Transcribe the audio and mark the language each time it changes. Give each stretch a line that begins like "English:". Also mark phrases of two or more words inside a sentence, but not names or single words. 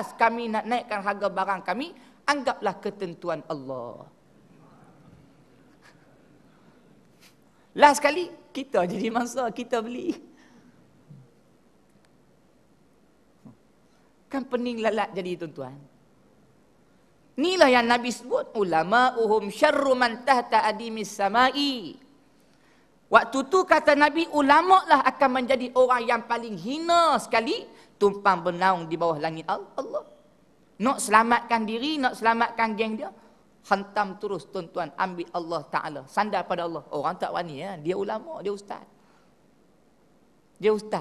Malay: Kami nak naikkan harga barang kami, anggaplah ketentuan Allah. Last sekali, kita jadi mangsa, kita beli. Kan pening lalat jadi tuan-tuan. Inilah yang Nabi sebut,
Arabic: علماؤهم شر من تحت أديم السماء.
Malay: Waktu tu kata Nabi, ulama' lah akan menjadi orang yang paling hina sekali, tumpang bernaung di bawah langit Allah. Nak selamatkan diri, nak selamatkan geng dia, Hantam terus tuan-tuan, ambil Allah Ta'ala. Sandar pada Allah. Orang tak wani ya. Dia ulama, dia ustaz. Dia ustaz.